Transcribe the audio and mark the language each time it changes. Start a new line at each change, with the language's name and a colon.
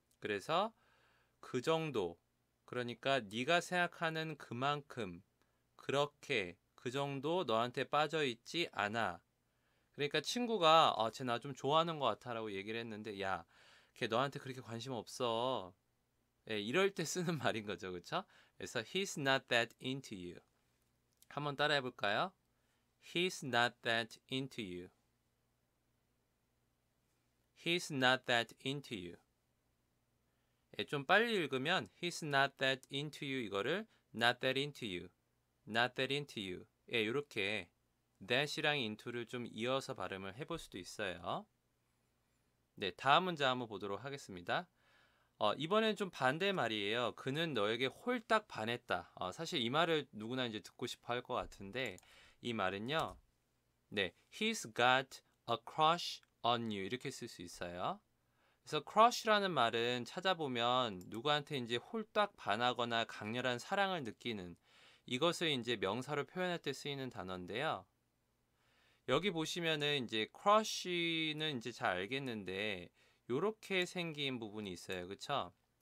Korean: 그래서 그 정도 그러니까 네가 생각하는 그만큼 그렇게 그 정도 너한테 빠져 있지 않아. 그러니까 친구가 쟤 나 좀 좋아하는 것 같아라고 얘기를 했는데 야, 걔 너한테 그렇게 관심 없어. 예, 이럴 때 쓰는 말인 거죠, 그렇죠? 그래서
English: he's not that into you.
Korean: 한번 따라해 볼까요?
English: He's not that into you. He's not that into you.
Korean: 예, 좀 빨리 읽으면
English: he's not that into you
Korean: 이거를
English: not that into you. not that into you.
Korean: 예, 이렇게 that이랑 into를 좀 이어서 발음을 해볼 수도 있어요. 네, 다음 문장 한번 보도록 하겠습니다. 이번엔 좀 반대 말이에요. 그는 너에게 홀딱 반했다. 사실 이 말을 누구나 이제 듣고 싶어 할 것 같은데 이 말은요.
English: 네, he's got a crush on you
Korean: 이렇게 쓸 수 있어요. 그래서 crush라는 말은 찾아보면 누구한테 이제 홀딱 반하거나 강렬한 사랑을 느끼는 이것을 이제 명사로 표현할 때 쓰이는 단어인데요. 여기 보시면은 이제 crush는 이제 잘 알겠는데 요렇게 생긴 부분이 있어요. 그쵸?